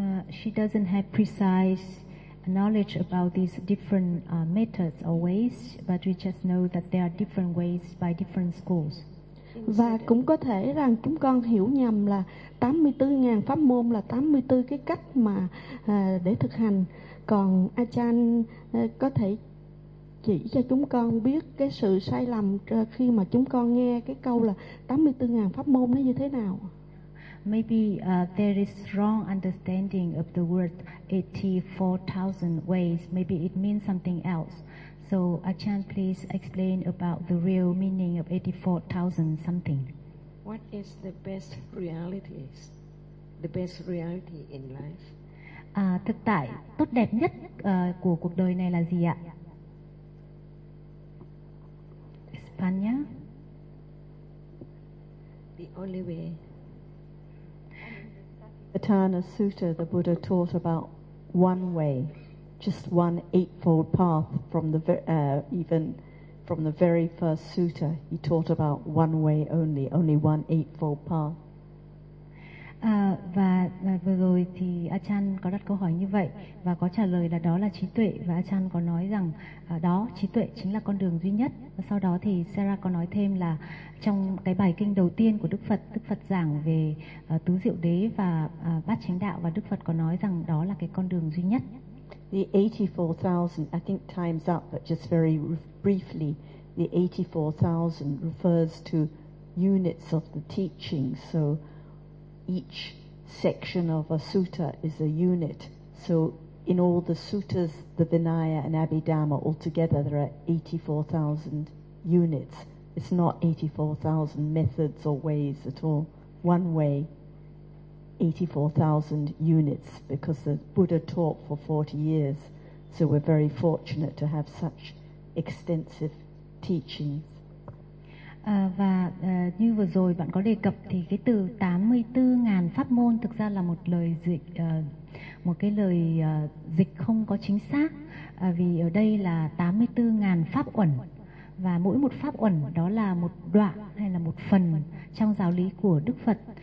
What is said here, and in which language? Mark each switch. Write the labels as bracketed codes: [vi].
[en] She doesn't have precise knowledge about these different methods or ways, but we just know that there are different ways by different schools. [vi] Và cũng có thể rằng chúng con hiểu nhầm là 84.000 pháp môn là 84 cái cách mà để thực hành. Còn Achan có thể chỉ cho chúng con biết cái sự sai lầm khi mà chúng con nghe cái câu là 84.000 pháp môn nó như thế nào. [en] Maybe there is wrong understanding of the word 84,000 ways. Maybe it means something else. So Achan, please explain about the real meaning of 84,000 something. What is the best reality? The best reality in life? [vi] Thực tại tốt đẹp nhất của cuộc đời này là gì ạ? España. [en] The only way. The Tathagata Sutta, the Buddha taught about one way, just one eightfold path from the even from the very first sutta. He taught about one way only, only one eightfold path. [vi] Và vừa rồi thì Achan có đặt câu hỏi như vậy và có trả lời là đó là trí tuệ, và Achan có nói rằng đó trí tuệ chính là con đường duy nhất. Và sau đó thì Sarah có nói thêm là trong cái bài kinh đầu tiên của Đức Phật, Đức Phật giảng về tứ diệu đế và bát chánh đạo, và Đức Phật có nói rằng đó là cái con đường duy nhất. [en] The 84,000, I think time's up, but just very briefly, the 84,000 refers to units of the teaching. So each section of a sutta is a unit. So in all the suttas, the Vinaya and Abhidhamma altogether, there are 84,000 units. It's not 84,000 methods or ways at all. One way, 84,000 units, because the Buddha taught for 40 years. So we're very fortunate to have such extensive teachings. [vi] Và như vừa rồi bạn có đề cập thì cái từ 84.000 pháp môn thực ra là một lời dịch, một cái lời dịch không có chính xác, vì ở đây là 84.000 pháp uẩn, và mỗi một pháp uẩn đó là một đoạn hay là một phần trong giáo lý của Đức Phật.